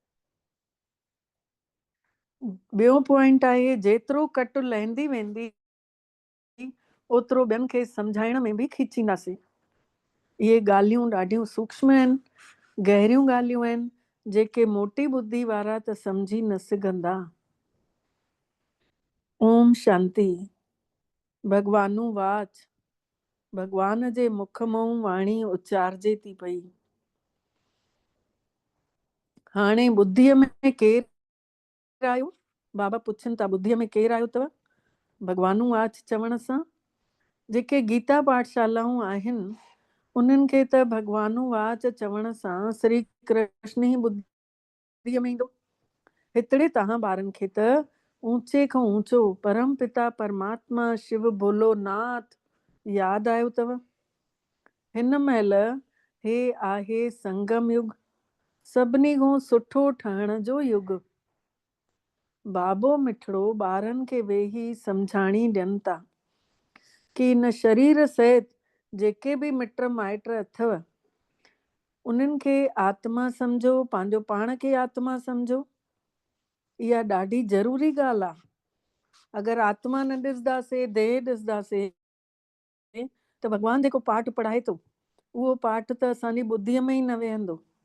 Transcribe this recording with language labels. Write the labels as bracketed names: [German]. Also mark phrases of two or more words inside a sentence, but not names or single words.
[Sindhi] ॿियो पॉइंट आहे, जेतिरो कटु लहंदी वेंदी ओतिरो ॿियनि खे सम्झाइण में बि खीचींदासीं। इहे ॻाल्हियूं ॾाढियूं सूक्ष्म आहिनि, गहरियूं ॻाल्हियूं आहिनि, जेके मोटी ॿुधी वारा त सम्झी न सघंदा। ओम शांति। भगवानु वाच, भगवान जे मुख मां वाणी उचारजे थी पई। हाणे ॿुद्धीअ में केरु आयो? बाबा पुछनि था, ॿुद्धीअ में केरु आयो अथव? भगवानु वाच चवण सां जेके गीता पाठशालाऊं आहिनि उन्हनि खे त भगवानु वाच चवण सां श्री कृष्ण ई ॿुद्धीअ में ईंदो। हितड़े तव्हां ॿारनि खे त ऊचे खां ऊचो परम पिता परमात्मा शिव भोलोनाथ यादि आयो अथव। हिन महिल हे आहे संगम युग, सभिनी खां सुठो ठहण जो युग। बाबो मिठड़ो ॿारनि खे वेही सम्झाणी ॾियनि था कि इन शरीर सहित जेके बि मिट माइट अथव उन्हनि खे आत्मा सम्झो, पंहिंजो पाण खे आत्मा सम्झो। इहा ॾाढी ज़रूरी ॻाल्हि आहे। अगरि आत्मा न ॾिसंदासीं, देह ॾिसंदासीं त भॻवानु जेको पाठ पढ़ाए थो उहो पाठ त असांजी ॿुद्धीअ में ई न वेहंदो।